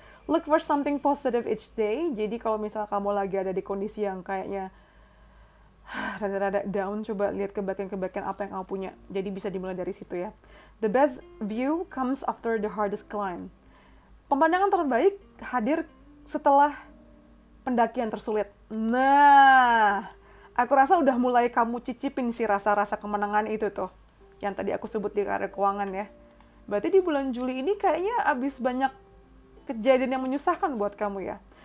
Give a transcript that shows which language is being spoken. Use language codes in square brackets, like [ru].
[en] Look for something positive each day. [id] Jadi kalau misal kamu lagi ada di kondisi yang kayaknya rada-rada down, coba lihat kebaikan-kebaikan apa yang kamu punya. Jadi bisa dimulai dari situ ya. [en] The best view comes after the hardest climb. [id] Pemandangan terbaik hadir setelah pendakian tersulit. Nah, aku rasa udah mulai kamu cicipin sih rasa-rasa kemenangan itu tuh. Yang tadi aku sebut di karir keuangan ya. Berarti di bulan Juli ini kayaknya abis banyak kejadian yang menyusahkan buat kamu ya.